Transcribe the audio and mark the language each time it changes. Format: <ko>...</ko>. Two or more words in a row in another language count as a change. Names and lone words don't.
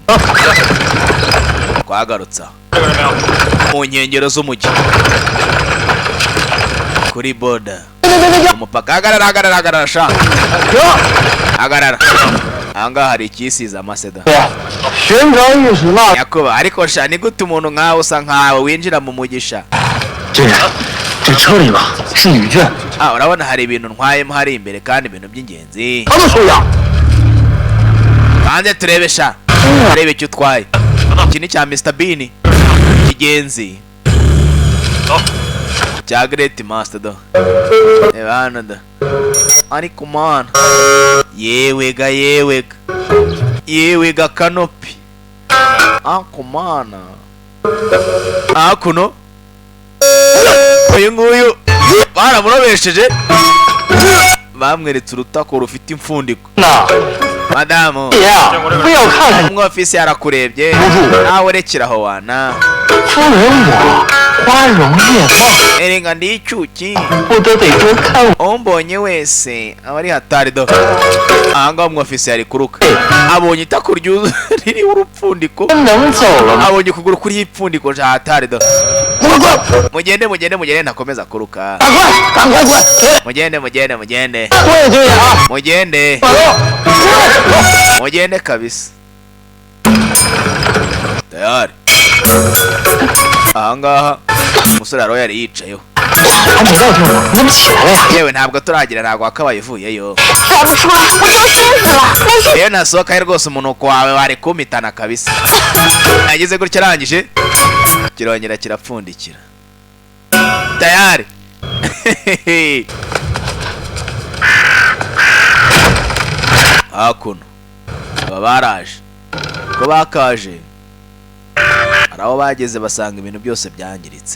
<rw>Twagarutsa mu nkengero z'umujyi kuri boda umupaka. Hagarara sha, hagarara. Ahangaha hari ikisiza amaseda Yakuba. Ariko sha, ni gute umuntu nkawe usa nkawe winjira mu mugisha?</rw> <zh>这车里吧是女眷，</zh> <rw>Urabona hari ibintu ntwayemo hari imbere kandi ibintu by'ingenzi.</rw> <zh>他们说呀，</zh> <rw>Hanze turebe sha, turebe icyo utwaye. Iki ni cya Mr Bean kigenzi cya</rw> <en>Great Master</en> <rw>do. Reba hano da. Ariko mana, yewega kanopi. Ako mana, akuno uyu nguyu baramurobesheje, bamweretse urutako rufite imfundiko.</rw> <zh>那</zh> <rw>Madamu</rw> <zh>姐呀，不要看看</zh> <rw>umwofisi yarakurebye, nawe rekeraho wana.</rw> <zh>夫人我花容月貌，</zh> <rw>Erenga ndi icyuki,</rw> <zh>不得得多看我。</zh> <rw>umbonye wese aba ari hatari do. Ahangaha umwofisi yari kuruka, abonye itako ririho urupfundiko,</rw> <zh>能走了吗？</zh> <rw>abonye ukuguru kuriho ipfundiko ja hatari do. Mugende ntakomeza kuruka.</rw> <zh>赶快滚！</zh> <rw>Mugende.</rw> <zh>对对啊，</zh> <rw>Mugende.</rw> <zh>走。</zh> <rw>Mugende kabisa. Tayari. Ahangaha umusore aro yari yicayeho.</rw> <zh>还没到地方，你怎么起来了呀？</zh> <rw>Yewe ntabwo turagira, ntabwo wakabaye uvuyeyo.</rw> <zh>看不出来，我都熏死了。没事，</zh> <rw>Iyo nasohokayo rwose umunuko wawe wari kumitana kabisa. Nagize gutya arangije kirongera kirapfundikira. Tayari. Hakuno baba baraje, ko bakaje hari aho bageze basanga ibintu byose byangiritse.</rw>